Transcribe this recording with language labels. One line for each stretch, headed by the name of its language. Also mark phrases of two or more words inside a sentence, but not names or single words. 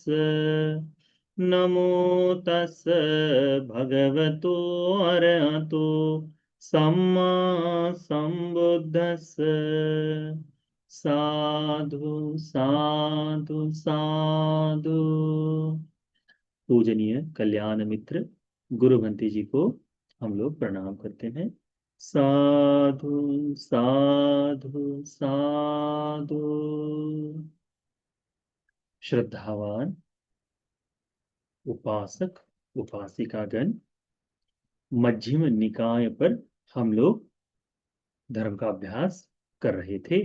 Pali: नमो तस् भगवतो अरहतो सम्मा सम्बुद्धस्स। साधु साधु साधु।
Hindi: पूजनीय कल्याण मित्र गुरुभंते जी को हम लोग प्रणाम करते हैं।
Pali: साधु साधु साधु।
Hindi: श्रद्धावान उपासक उपासिकागण, मध्यम निकाय पर हम लोग धर्म का अभ्यास कर रहे थे।